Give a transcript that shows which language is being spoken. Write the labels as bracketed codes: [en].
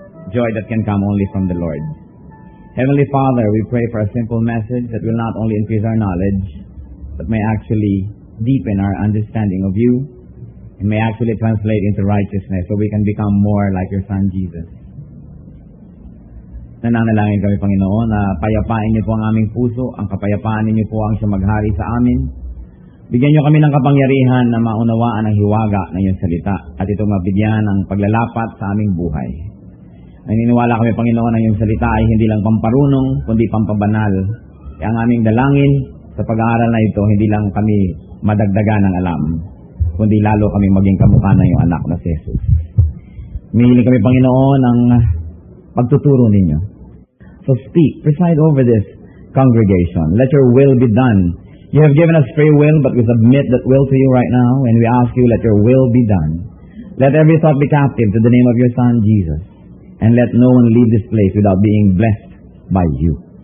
[en] Joy that can come only from the Lord. Heavenly Father, we pray for a simple message that will not only increase our knowledge, but may actually deepen our understanding of you, and may actually translate into righteousness so we can become more like your Son, Jesus. [tl] Nananalangin kami, Panginoon, na payapain niyo po ang aming puso, ang kapayapaan niyo po ang siyang maghari sa amin. Bigyan niyo kami ng kapangyarihan na maunawaan ang hiwaga ng iyong salita at ito mabigyan ng paglalapat sa aming buhay. Naniniwala kami, Panginoon, na iyong salita ay hindi lang pamparunong, kundi pampabanal. Kaya ang aming dalangin sa pag-aaral na ito, hindi lang kami madagdagan ng alam, kundi lalo kami maging kamukha ng iyong anak na si Jesus. Humihiling kami, Panginoon, ang pagtuturo ninyo. [en] So speak, preside over this congregation. Let your will be done. You have given us free will, but we submit that will to you right now, and we ask you, let your will be done. Let every thought be captive to the name of your Son, Jesus, and let no one leave this place without being blessed by you.